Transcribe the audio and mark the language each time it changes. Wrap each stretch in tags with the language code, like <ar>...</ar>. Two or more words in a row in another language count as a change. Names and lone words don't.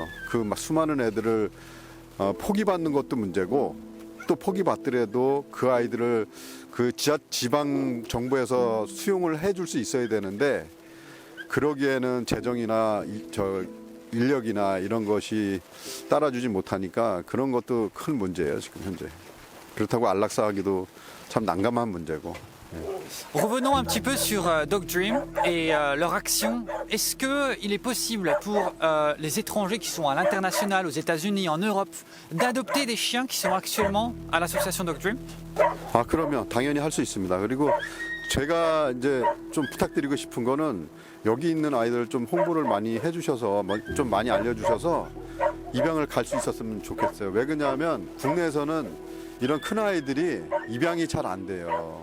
<ko>그 막 수많은 애들을 포기받는 것도 문제고 또 포기받더라도 그 아이들을 그 지방 정부에서 수용을 해줄 수 있어야 되는데 그러기에는 재정이나 인력이나 이런 것이 따라주지 못하니까 그런 것도 큰 문제예요, 지금 현재. 그렇다고 안락사하기도 참 난감한 문제고.</ko> <fr>Revenons un petit peu sur Dog Dream et leur action. Est-ce qu'il est possible pour les étrangers qui sont à l'international, aux États-Unis, en Europe, d'adopter des chiens qui sont actuellement à l'association Dog Dream?</fr> <ko>그러면 당연히 할 수 있습니다. 그리고 제가 이제 좀 부탁드리고 싶은 거는 여기 있는 아이들 좀 홍보를 많이 해주셔서 좀 많이 알려주셔서 입양을 갈 수 있었으면 좋겠어요. 왜 그러냐면 국내에서는 이런 큰 아이들이 입양이 잘 안 돼요.</ko>